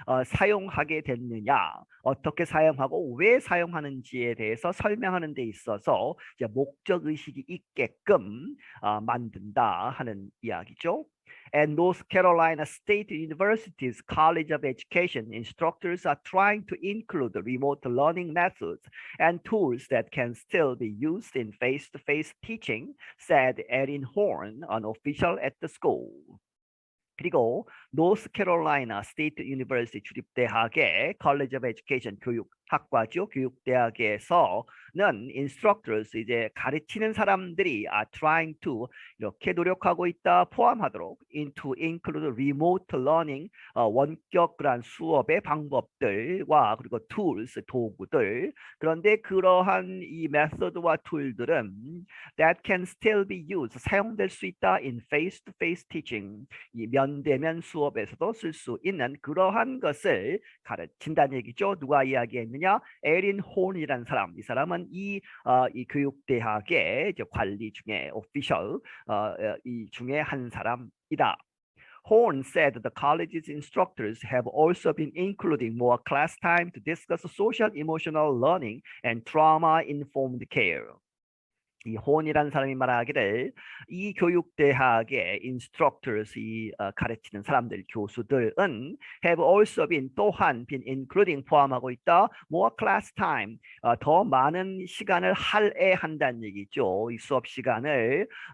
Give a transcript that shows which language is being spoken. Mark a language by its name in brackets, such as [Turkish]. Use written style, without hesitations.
[Korean] 사용하게 됐느냐 어떻게 사용하고 왜 사용하는지에 대해서 설명하는 데 있어서 이제 목적 의식이 있게끔 만든다 하는 이야기죠. [English] And North Carolina State University's College of Education instructors are trying to include remote learning methods and tools that can still be used in face-to-face teaching, said Erin Horn, an official at the school. [Korean] 그리고 노스캐롤라이나 스테이트 유니버시티 주립대학의 [English] College of Education [Korean] 교육학과죠. 교육대학에서는 instructors 이제 가르치는 사람들이 [English] are trying to [Korean] 이렇게 노력하고 있다 포함하도록 [English] into include remote learning [Korean] 원격 그런 수업의 방법들과 그리고 tools 도구들 그런데 그러한 이 메소드와 툴들은 [English] that can still be used [Korean] 사용될 수 있다 [English] in face-to-face teaching [Korean] 이 면대면 수업에서도 쓸 수 있는 그러한 것을 가르친다는 얘기죠. 누가 이야기했느냐? 에린 혼이라는 사람. 이 사람은 이 교육대학의 이제 관리 중에 오피셜 이 중에 한 사람이다. [English] Horn said the college's instructors have also been including more class time to discuss social emotional learning and trauma-informed care. [Korean] 이 혼이라는 사람이 말하기를 이 교육대학의 instructors 이 가르치는 사람들 교수들은 [English] have also been [Korean] 또한 [English] been including [Korean] 포함하고 있다 [English] more class time [Korean] 더 많은 시간을 할애한다는 얘기죠. 이 수업 시간을